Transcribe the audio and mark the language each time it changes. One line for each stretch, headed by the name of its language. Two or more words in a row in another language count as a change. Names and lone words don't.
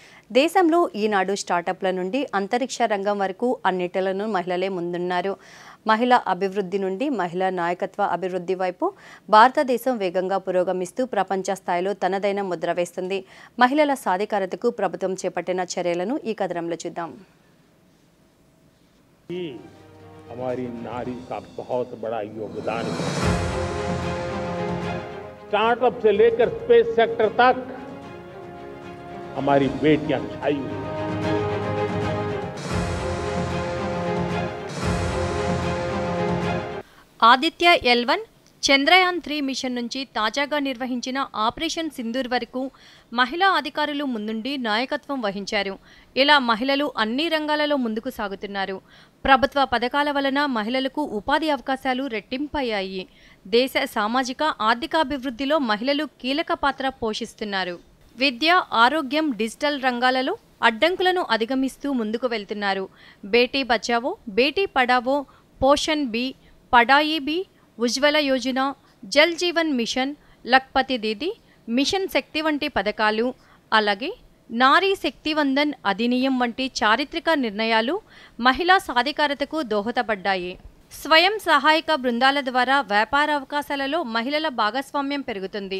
Telugu: దేశంలో ఈనాడు స్టార్టప్ల నుండి అంతరిక్ష రంగం వరకు అన్నిటిలోనూ మహిళలే ముందున్నారు. మహిళా అభివృద్ధి నుండి మహిళా నాయకత్వ అభివృద్ధి వైపు భారతదేశం వేగంగా పురోగమిస్తూ ప్రపంచ స్థాయిలో తనదైన ముద్ర వేస్తుంది. మహిళల సాధికారతకు ప్రభుత్వం చేపట్టిన చర్యలను ఈ కథనంలో చూద్దాం.
Hindi: हमारी नारी का बहुत बड़ा योगदान है। स्टार्टअप से लेकर स्पेस सेक्टर तक हमारी बेटियां छाई हुई हैं।
Telugu: ఆదిత్య L1 చంద్రయాన్ 3 మిషన్ నుంచి తాజాగా నిర్వహించిన ఆపరేషన్ సింధూర్ వరకు మహిళా అధికారులు ముందుండి నాయకత్వం వహించారు. ఇలా మహిళలు అన్ని రంగాలలో ముందుకు సాగుతున్నారు. ప్రభుత్వ పథకాల వలన మహిళలకు ఉపాధి అవకాశాలు రెట్టింపయ్యాయి. దేశ సామాజిక ఆర్థికాభివృద్ధిలో మహిళలు కీలక పాత్ర పోషిస్తున్నారు. విద్య, ఆరోగ్యం, డిజిటల్ రంగాలలో అడ్డంకులను అధిగమిస్తూ ముందుకు వెళ్తున్నారు. బేటీ బచావో, బేటీ పడావో, పోషణ్ బి, పడాయి బి, ఉజ్వల యోజన, జల్ జీవన్ మిషన్, లఖ్పతి దీది, మిషన్ శక్తి వంటి పథకాలు, అలాగే నారీ శక్తివందన్ అధినియం వంటి చారిత్రక నిర్ణయాలు మహిళా సాధికారతకు దోహదపడ్డాయి. స్వయం సహాయక బృందాల ద్వారా వ్యాపార అవకాశాలలో మహిళల భాగస్వామ్యం పెరుగుతుంది.